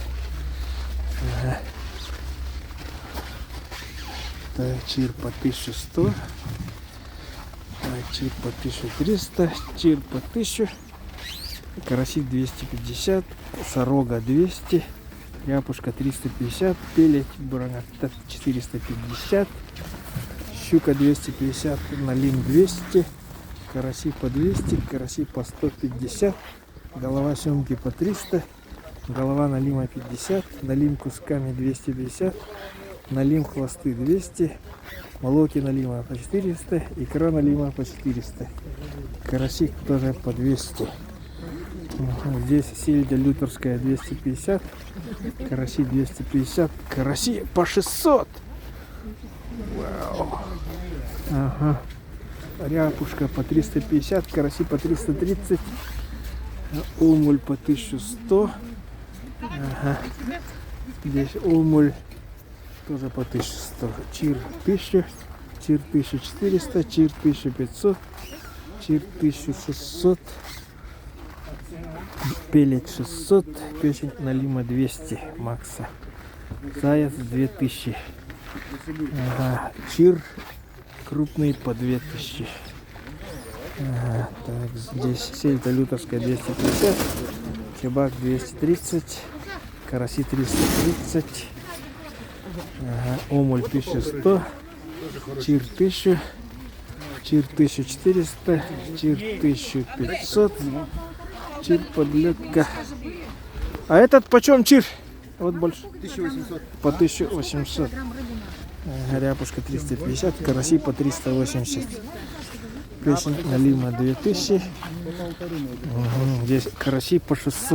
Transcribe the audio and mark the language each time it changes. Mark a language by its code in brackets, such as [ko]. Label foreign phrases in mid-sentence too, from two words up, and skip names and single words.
[ru] так, чир по 1100, так, чир по 1300, чир по 1000, караси 250, сорога 200, ряпушка 350, пелеть броната 450, щука 250, налим 200, караси по 200, караси по 150, голова семги по 300, голова налима 50, налим кусками 250, налим хвосты 200, молоки налима по 400, икра налима по 400, карасик тоже по 200. Здесь сельдя лютерская 250, караси 250, караси по 600. Вау. Ага. Ряпушка по 350, караси по 330, омуль по 1100. Ага. Здесь омуль тоже по 1100, чир 1000, чир 1400, чир 1500, чир 1600, пелеть 600, печень налима 200 макса, заяц 2000, ага. Чир крупный по 2000, ага. Так, здесь сельдя лютерская 250, чебак 230, караси 330, ага. Омуль 1100, чир 1000, чир 1400, чир 1500, чир подлетка. А этот почем чир? Вот больше. 1800. По 1800. Ряпушка 350, караси по 380. Печень налима 2000. Здесь караси по 600.